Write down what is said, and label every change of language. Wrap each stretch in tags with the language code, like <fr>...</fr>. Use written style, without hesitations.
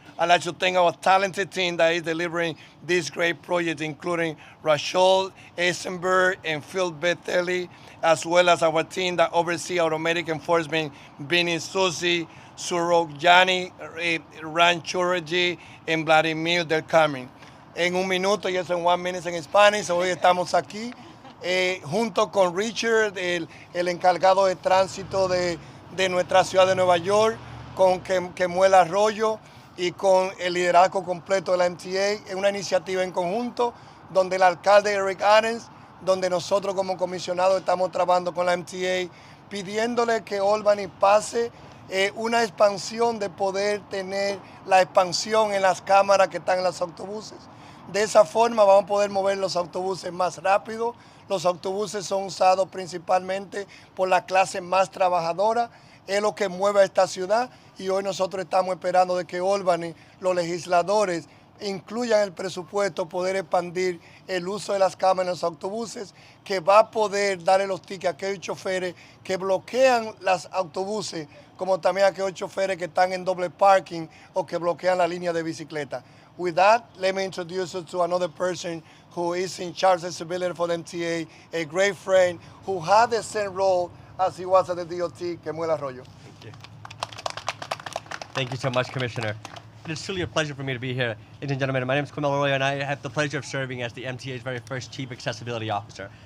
<en>I'd like to thank our talented team that is delivering this great project, including Rachel Eisenberg and Phil Bethelli, as well as our team that oversee automatic enforcement, Vinny Susi, Surojani Ranchuraji, and Vladimir Del Carmen.</en> <es>En un minuto,</es> <en>yes, in 1 minute in Spanish,</en> <es>hoy estamos aquí junto con Richard, el encargado de tránsito de nuestra ciudad de Nueva York, con Kemuel Arroyo y con el liderazgo completo de la MTA. Es una iniciativa en conjunto donde el alcalde Eric Adams, donde nosotros como comisionados estamos trabajando con la MTA, pidiéndole que Albany pase una expansión de poder tener la expansión en las cámaras que están en los autobuses. De esa forma vamos a poder mover los autobuses más rápido. Los autobuses son usados principalmente por la clase más trabajadora. Es lo que mueve a esta ciudad y hoy nosotros estamos esperando de que Albany, los legisladores, incluyan el presupuesto, poder expandir el uso de las cámaras en los autobuses, que va a poder darle los tickets a aquellos choferes que bloquean los autobuses, como también a aquellos choferes que están en doble parking o que bloquean la línea de bicicleta.</es> <en>With that, let me introduce you to another person who is in charge of civility for the MTA, a great friend who had the same role as he was at the DOT, Kemuel Arroyo. Thank you. Thank you so much, Commissioner. It is truly a pleasure for me to be here. Ladies and gentlemen, my name is Kemuel Arroyo, and I have the pleasure of serving as the MTA's very first Chief Accessibility Officer.</en>